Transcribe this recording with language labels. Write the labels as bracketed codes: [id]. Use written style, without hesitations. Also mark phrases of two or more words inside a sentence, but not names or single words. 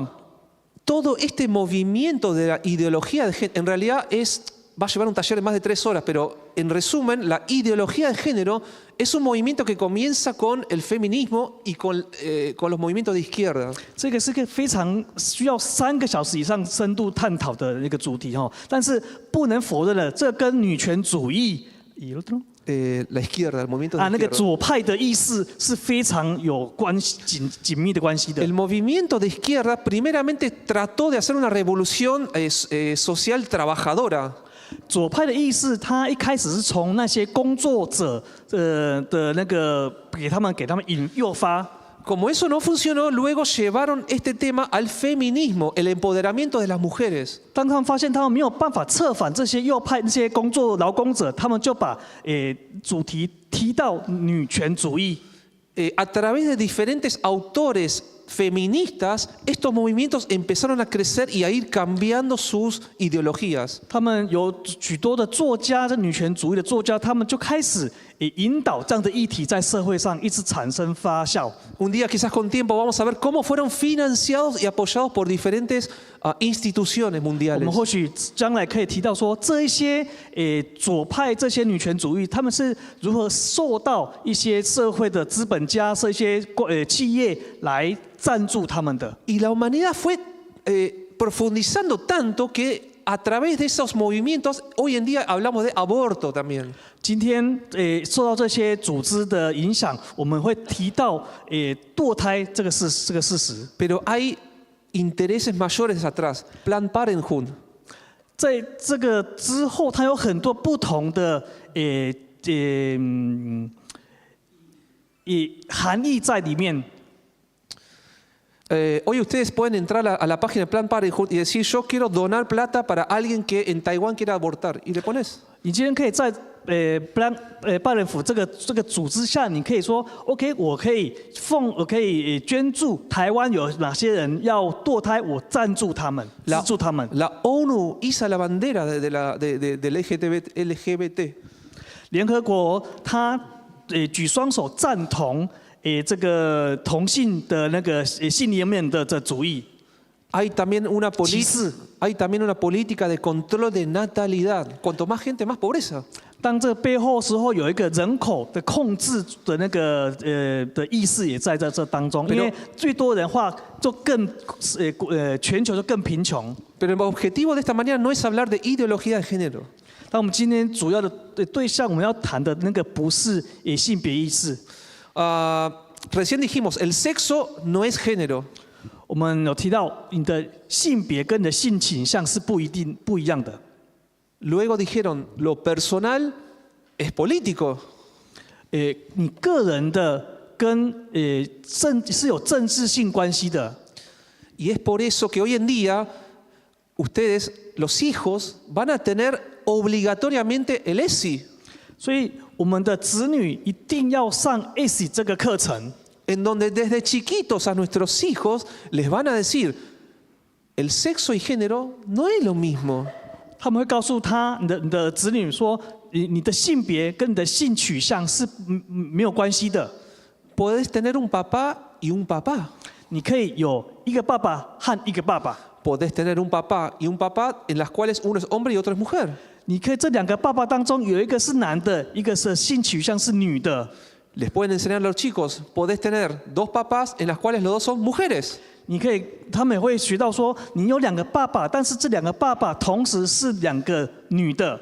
[es] Todo este movimiento de la ideología de género, en realidad va a llevar un taller de más de 3 horas, pero en resumen, la ideología de género es un movimiento que comienza con el feminismo y con los movimientos de izquierda. [zh] 这个是个非常需要3个小时以上深度探讨的一个主题哈，但是不能否认了，这跟女权主义。 [es] La izquierda, el movimiento de [zh] 那个 [es] izquierda. [zh] 左派的意识是非常有紧密的关系的。 [es] El movimiento de izquierda primeramente trató de hacer una revolución social trabajadora. [zh] 左派的意识，他一开始是从那些工作者的那个给他们诱发。 [es] Como eso no funcionó, luego llevaron este tema al feminismo, el empoderamiento de las mujeres. [zh] 当他们发现他们没有办法策反这些右派那些劳工者，他们就把主题提到女权主义。 [es] A través de diferentes autores feministas, estos movimientos empezaron a crecer y a ir cambiando sus ideologías. [zh] 他们有许多的作家，这女权主义的作家，他们就开始引导这样的议题在社会上一直产生发酵。 [es] Un día quizás con tiempo vamos a ver cómo fueron financiados y apoyados por diferentes instituciones [zh] 我 [es] mundiales. [zh] 们或许将来可以提到说，这一些左派这些女权主义，他们是如何受到一些社会的资本家、这些企业来赞助他们的。 [es] Y la humanidad fue profundizando tanto que a través de esos movimientos, hoy en día hablamos de aborto también. 今天受到这些组织的影响，我们会提到堕胎这个事实。 Pero hay intereses mayores atrás. Planned Parenthood. [zh] 在这个之后，它有很多不同的含义在里面。 [es] Hoy ustedes pueden entrar a la página de Planned Parenthood y decir yo quiero donar plata para alguien que en Taiwán quiera abortar. Y le pones. [zh] 你今天可以在拜仁府这个组织下，你可以说 OK， 我可以捐助台湾有哪些人要堕胎，我赞助他们，资助他们。 [es] La ONU iza la bandera del LGBT. 联合国它举双手赞同这个同性的那个性里面的主义。 Hay también una política de control de natalidad. Cuanto más gente, más pobreza. [zh] 当这背后时候有一个人口的控制的那个的意识也在这当中，因为最多人话就更全球就更贫穷。 [es] Pero el objetivo de esta manera no es hablar de ideología de género. [zh] 但我们今天主要的对象，我们要谈的那个不是性别意识。 [es] Recién dijimos, el sexo no es género. [zh] 我们有提到你的性别跟你的性倾向是不一样的。 [es] Luego dijeron, lo personal es político. [zh] 你个人的跟是有政治性关系的。 [es] Y es por eso que hoy en día ustedes, los hijos, van a tener obligatoriamente el ESI. [zh] 所以我们的子女一定要上 ESI 这个课程。 [es] En donde desde chiquitos a nuestros hijos les van a decir, el sexo y género no es lo mismo. [zh] 他们会告诉你的子女说，你的性别跟你的性取向是没有关系的。 [es] Podés tener un papá y un papá. [zh] 你可以有一个爸爸和一个爸爸。 [es] Podés tener un papá y un papá en las cuales uno es hombre y otro es mujer. [zh] 你可以这两个爸爸当中有一个是男的，一个是性取向是女的。 [es] Les pueden enseñar a los chicos, podés tener dos papás en las cuales los dos son mujeres. [zh] 你可以，他们也会学到说，你有两个爸爸，但是这两个爸爸同时是两个女的。